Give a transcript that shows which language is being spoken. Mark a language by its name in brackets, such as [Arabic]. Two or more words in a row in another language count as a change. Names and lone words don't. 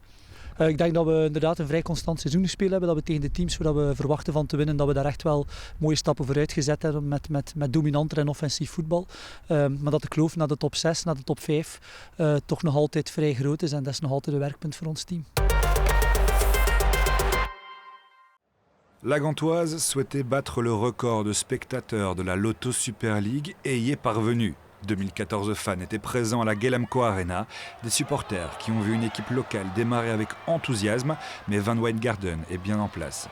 [Dutch] Ik denk dat we inderdaad een vrij constant seizoen gespeeld hebben. Dat we tegen de teams waar we verwachten van te winnen, dat we daar echt wel mooie stappen vooruit gezet hebben met dominanter en offensief voetbal. Maar dat de kloof naar de top 6, naar de top 5 toch nog altijd vrij groot is en dat is nog altijd een werkpunt voor ons team. [French] La Gantoise souhaitait battre le record de spectateurs de la Lotto Super League et y est parvenue. 2014 fans étaient présents à la Gelamco Arena, des supporters qui ont vu une équipe locale démarrer avec enthousiasme, mais Van Wijngaarden est bien en place.